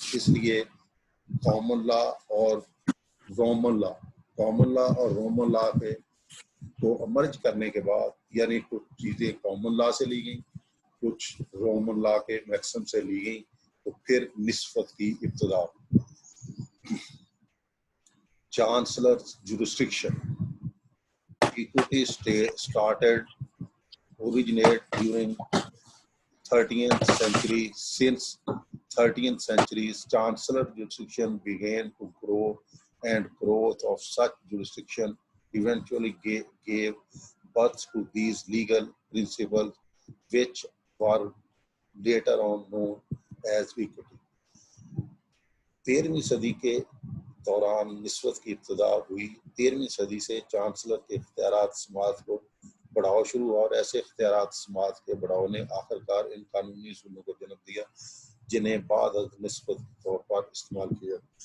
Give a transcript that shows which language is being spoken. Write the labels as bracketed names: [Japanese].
[Urdu] اس لیے common law اور Roman لا Roman لا کے کو مرج کرنے کے بعد یعنی کچھ چیزیں کامن لا سے لی گئیں، کچھ رومن لا کے میکسم سے لی گئیں، تو پھر نسبت کی ابتدا. [English] Chancellor jurisdiction equity started originate during 13th century. Since 13th century, chancellor jurisdiction began to grow, and growth of such jurisdiction eventually gave birth to these legal principles, which were later on known as equity. [Urdu] 13ویں صدی کے دوران نسبت کی ابتدا ہوئی. 13ویں صدی سے chancellor کے اختیارات سماعت کو بڑھاؤ شروع ہوا، اور ایسے اختیارات سماعت کے بڑھاؤ نے آخرکار ان قانونی اصولوں کو جنم دیا جنہیں بعد از نسبت کے طور پر استعمال کیا.